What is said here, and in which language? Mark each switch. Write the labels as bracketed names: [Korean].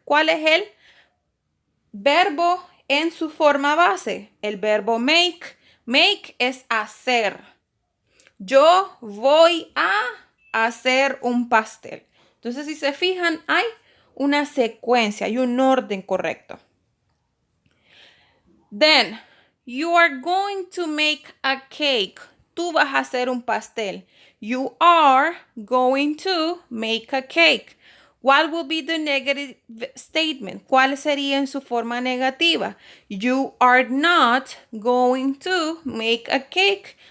[Spanish] ¿Cuál es el verbo en su forma base? El verbo make. Make es hacer. Yo voy a hacer un pastel. Entonces, si se fijan, hay una secuencia, hay un orden correcto. [English] Then, you are going to make a cake. [Spanish] Tú vas a hacer un pastel. [English] You are going to make a cake. What will be the negative statement? [Spanish] ¿Cuál sería en su forma negativa? [English] You are not going to make a cake.